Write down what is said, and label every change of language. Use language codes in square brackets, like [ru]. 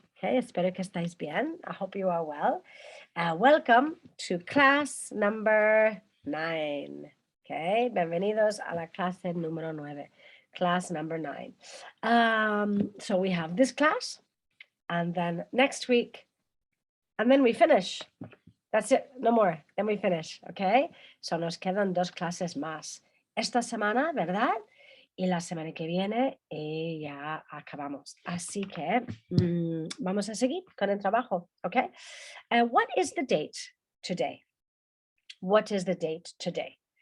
[en] Okay, [es] espero que estáis bien. [en] I hope you are well. Welcome to class number 9. [es] Okay, bienvenidos a la clase número 9. [en] Class number 9. So we have this class, and then next week, and then we finish. That's it, no more. Then we finish, okay? [es] So nos quedan 2 clases más. Esta semana, ¿verdad? Y la semana que viene ya acabamos. Así que vamos a seguir con el trabajo, okay? [en] What is the date today? What is the date today?